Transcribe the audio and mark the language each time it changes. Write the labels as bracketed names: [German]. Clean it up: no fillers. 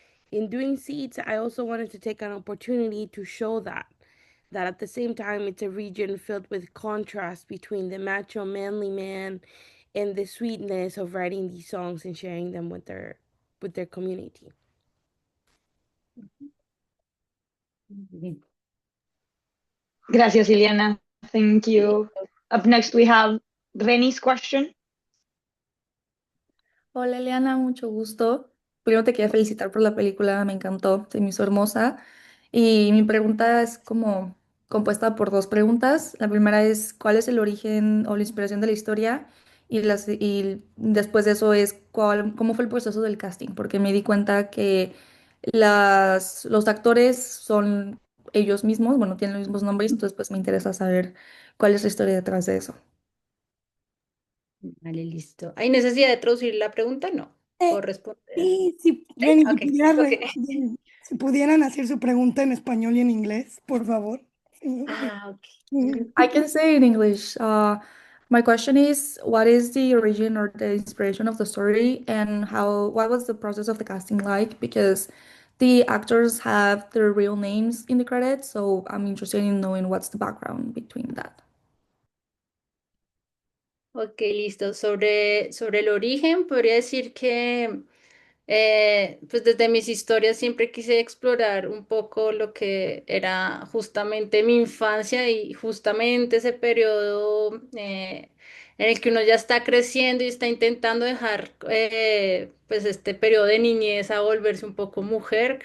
[English] In doing Seeds, I also wanted to take an opportunity to show that at the same time it's a region filled with contrast between the macho manly man and the sweetness of writing these songs and sharing them with their community. [Spanish] Gracias, Ileana. [English] Thank you. Up next, we have Reni's question. [Spanish] Hola Eliana, mucho gusto. Primero te quería felicitar por la película, me encantó, se me hizo hermosa. Y mi pregunta es como compuesta por dos preguntas. La primera es, ¿cuál es el origen o la inspiración de la historia? Y después de eso es, ¿cómo fue el proceso del casting? Porque me di cuenta que los actores son ellos mismos, bueno, tienen los mismos nombres, entonces pues me interesa saber cuál es la historia detrás de eso. Vale, listo. ¿Hay necesidad de traducir la pregunta? No. ¿O responder? y si, ¿Sí? Reni, Ok, ok. si pudieran hacer su pregunta en español y en inglés, por favor. Ah, ok. [English] I can say in English. My question is, what is the origin or the inspiration of the story, and what was the process of the casting like? Because the actors have their real names in the credits, so I'm interested in knowing what's the background between that. [Spanish] Ok, listo. Sobre el origen, podría decir que pues desde mis historias siempre quise explorar un poco lo que era justamente mi infancia y justamente ese periodo en el que uno ya está creciendo y está intentando dejar pues este periodo de niñez a volverse un poco mujer.